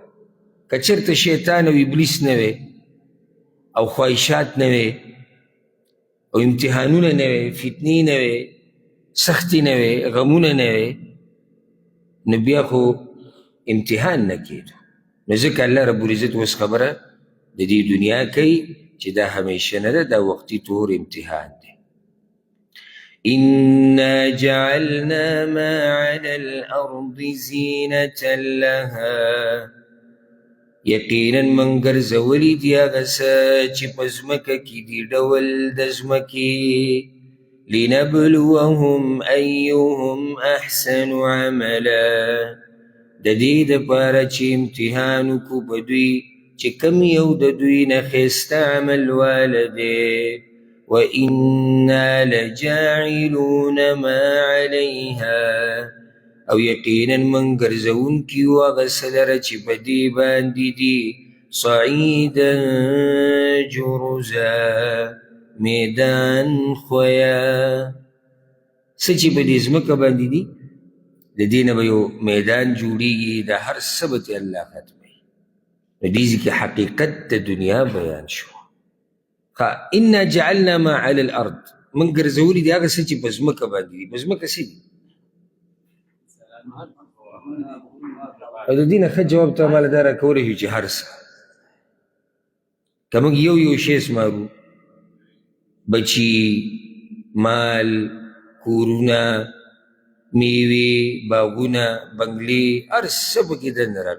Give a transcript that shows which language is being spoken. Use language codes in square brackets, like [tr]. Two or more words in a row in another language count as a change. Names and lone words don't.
[ps] که چېرته شیطان او ابلیس نه وی او خواهشات نه وی او امتحانونه نه وی، فتنې نه وی، سختي نه وی، غمونه نه وی، نو بیا خو امتحان نه کېدو. نو ځکه الله رب العزت اوس خبره د دې دنیا کوي چې دا همیشه نه ده، دا وقتي طور امتحان دی. [ar] إنا جعلنا ما على الأرض زينة لها، [ps] یقینا من ګرځولي دي هغه څه چې په ځمکه کې دي ډول د ځمکې، [ar] لنبلوهم أيهم أحسن عملا، [ps] د دې دپاره چې امتحان وکړو په دوی چې کم یو د دوی نه ښایسته عمل واله دی. [ar] وإنا لجاعلون ما عليها، [ps] او یقینا من ګرځونکي یو هغه څه لره چې په دې باندې دي [ar] صعیدا جرزا، [ps] میدان خویا. څه چې په دې ځمکه باندې دي د دې نه به یو میدان جوړېږي، د هر څه به ترې الله ختموي. نو دې کې حقیقت د دنیا بیان شو. [ar] انا جعلنا ما على الارض، [ps] من ګرځولي دي هغه څه چې په ځمکه باندې دي. په ځمکه څه دي؟ او د دې نه ښه جواب ته ماله دا راکولی شو چې هر څه. که موږ یو شی اسمارو، بچي، مال، کورونه، میوې، باغونه، بنګلې، هر څه پکې دننه راغلي.